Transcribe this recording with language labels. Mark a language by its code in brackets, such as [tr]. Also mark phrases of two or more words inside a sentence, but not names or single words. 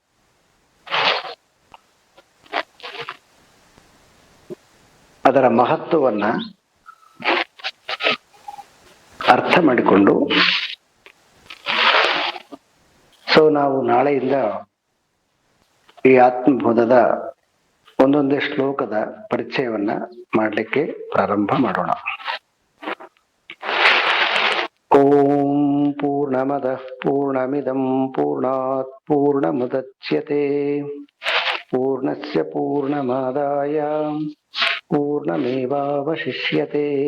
[kn] ಅದರ ಮಹತ್ವವನ್ನ ಅರ್ಥ ಮಾಡಿಕೊಂಡು ನಾವು ನಾಳೆಯಿಂದ ಈ ಆತ್ಮಬೋಧದ ಒಂದೊಂದೇ ಶ್ಲೋಕದ ಪರಿಚಯವನ್ನ ಮಾಡಲಿಕ್ಕೆ ಪ್ರಾರಂಭ ಮಾಡೋಣ. [sa] ಓಂ ಪೂರ್ಣಮದಃ ಪೂರ್ಣಮಿದಂ ಪೂರ್ಣಾತ್ ಪೂರ್ಣಮುದಚ್ಯತೆ ಪೂರ್ಣಸ್ಯ ಪೂರ್ಣಮಾದಾಯ ಪೂರ್ಣಮೇವಾವಶಿಷ್ಯತೆ.